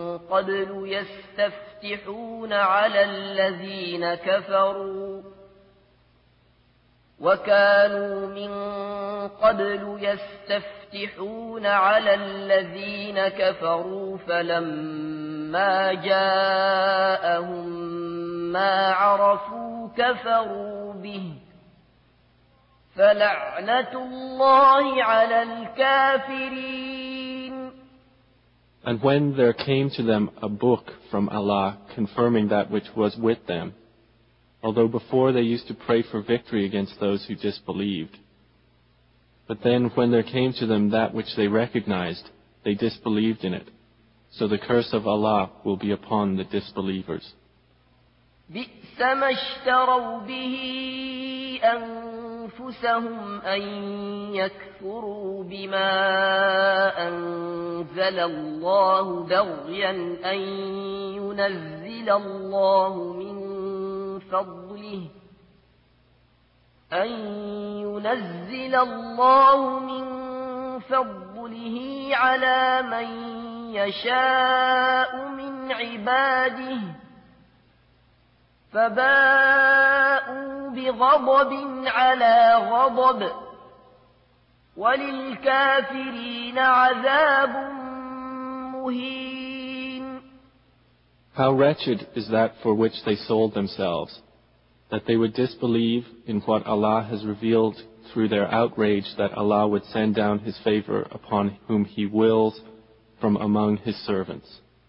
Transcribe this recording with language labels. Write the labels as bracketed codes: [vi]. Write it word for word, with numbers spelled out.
[ar] قبل يستفتحون على الذين كفروا وكانوا من قبل يستفتحون على الذين كفروا فلما جاءهم ما عرفوا كفروا به فلعنة الله على الكافرين. [en] And when there came to them a book from Allah confirming that which was with them, although before they used to pray for victory against those who disbelieved. But then when there came to them that which they recognized, they disbelieved in it. So the curse of Allah will be upon the disbelievers. [ar] بئس ما اشتروا به أنفسهم أن يكفروا بما أنزل الله بغيا أن ينزل الله من فضله أن ينزل الله من فضله على من يشاء من عباده فباءوا بغضب على غضب وللكافرين عذاب مهين. [en] How wretched is that for which they sold themselves, that they would disbelieve in what Allah has revealed through their outrage that Allah would send down His favor upon whom He wills from among His servants.